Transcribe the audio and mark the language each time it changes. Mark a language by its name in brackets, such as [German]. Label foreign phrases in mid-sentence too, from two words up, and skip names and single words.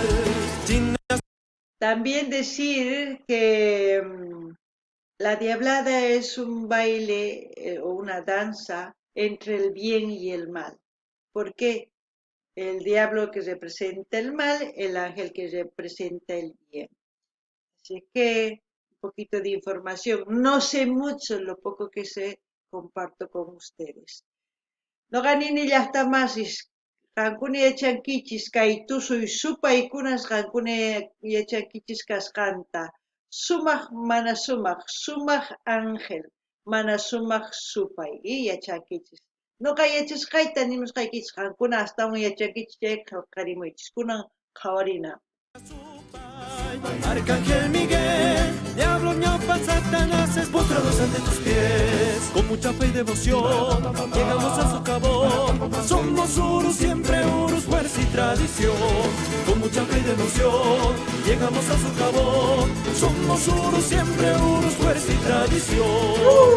[Spanish] También decir que la Diablada es un baile o una danza entre el bien y el mal. ¿Por qué? El diablo que representa el mal, el ángel que representa el bien. Así que un poquito de información. No sé mucho, lo poco que sé comparto con ustedes. [Quechua] No ganini llaqtamasis, qankuna yachankichis kay tusuy supaykunas qankuna yachankichis kasqanta. Sumaq mana sumaq ángel, mana sumaq supay, yachankichis. Nuqa yachasqayta nimusqaykichis qankuna astawan yachankichis chay qillqarimuychis, kunan qhawarina. [Spanish] Arcángel Miguel, diablos ñaupas, satanáses postrados ante tus pies. Con mucha fe y devoción, llegamos a su jabón. Somos Urus, siempre Urus, fuerza y tradición. Con mucha fe y devoción, llegamos a su jabón. Somos Urus, siempre Urus, fuerza y tradición.